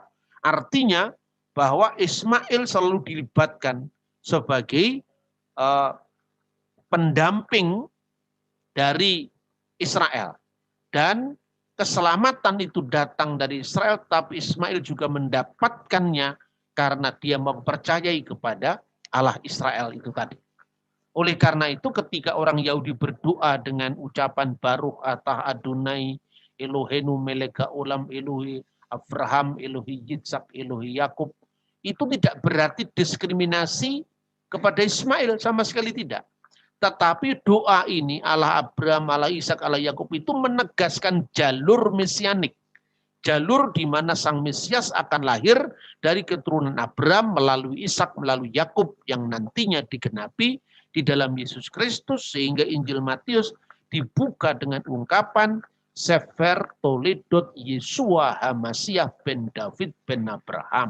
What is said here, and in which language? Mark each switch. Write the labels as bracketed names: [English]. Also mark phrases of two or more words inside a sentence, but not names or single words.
[Indonesian] Artinya bahwa Ismail selalu dilibatkan sebagai pendamping dari Israel. Dan keselamatan itu datang dari Israel, tapi Ismail juga mendapatkannya karena dia mempercayai kepada Allah Israel itu tadi. Oleh karena itu ketika orang Yahudi berdoa dengan ucapan [Hebrew] ברוך אתה אדני אלהינו מלך העולם אלהי אברהם אלהי יצחק אלהי יעקב, [Indonesian] itu tidak berarti diskriminasi kepada Ismail, sama sekali tidak. Tetapi doa ini Allah Abraham, Allah Ishak, Allah Yakub itu menegaskan jalur mesianik. Jalur di mana Sang Mesias akan lahir dari keturunan Abraham melalui Ishak, melalui Yakub yang nantinya digenapi di dalam Yesus Kristus, sehingga Injil Matius dibuka dengan ungkapan [Hebrew] ספר תולדות ישוע המשיח בן דוד בן אברהם.